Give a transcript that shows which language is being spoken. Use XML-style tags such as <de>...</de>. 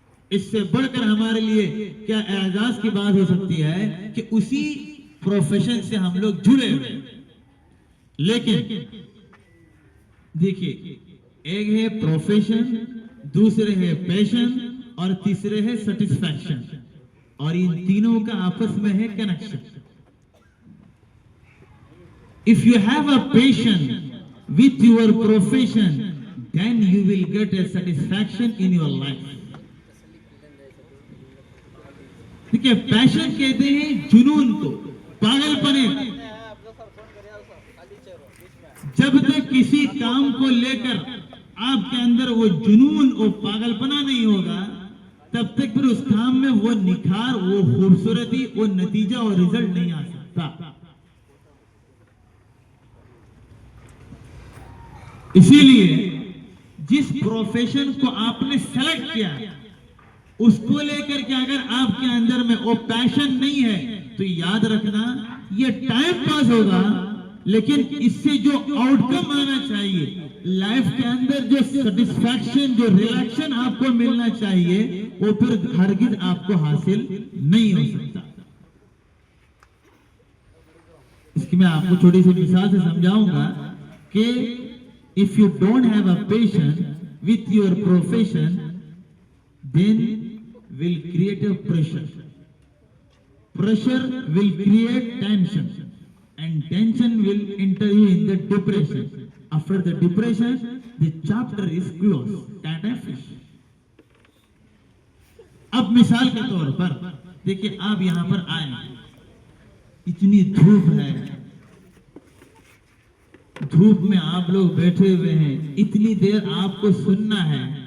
<hi>इससे बढ़कर हमारे लिए क्या एजाज की बात हो सकती है कि उसी प्रोफेशन से हम लोग जुड़े हुए। लेकिन देखिए, एक है प्रोफेशन, दूसरे है पैशन और तीसरे है सेटिस्फैक्शन, और इन तीनों का आपस में है connection.</hi> <en>If you have a passion with your profession, then you will get a satisfaction in your life.</en> <hi>देखिए, पैशन कहते हैं जुनून को, पागलपने। जब तक किसी काम को लेकर आपके अंदर वो जुनून और पागलपना नहीं होगा, तब तक फिर उस काम में वो निखार, वो खूबसूरती, वो नतीजा और रिजल्ट नहीं आ सकता। इसीलिए जिस प्रोफेशन को आपने सेलेक्ट किया, उसको लेकर के अगर आपके अंदर में वो पैशन नहीं है, तो याद रखना ये टाइम पास होगा, लेकिन इससे जो आउटकम आना चाहिए लाइफ के अंदर, जो सेटिस्फैक्शन, जो रिलैक्शन आपको मिलना चाहिए, वो फिर हरगिज आपको हासिल नहीं हो सकता। इसकी मैं आपको छोटी सी मिसाल से समझाऊंगा कि</hi> <en>if you don't have a passion with your profession, then will create a pressure. Pressure will create tension, and tension will enter you in the depression. After the depression, the chapter is closed. Tata fish.</en> <hi>अब मिसाल के तौर पर देखिए, आप यहां पर आए, इतनी धूप है, धूप में आप लोग बैठे हुए हैं, इतनी देर आपको सुनना है।</hi>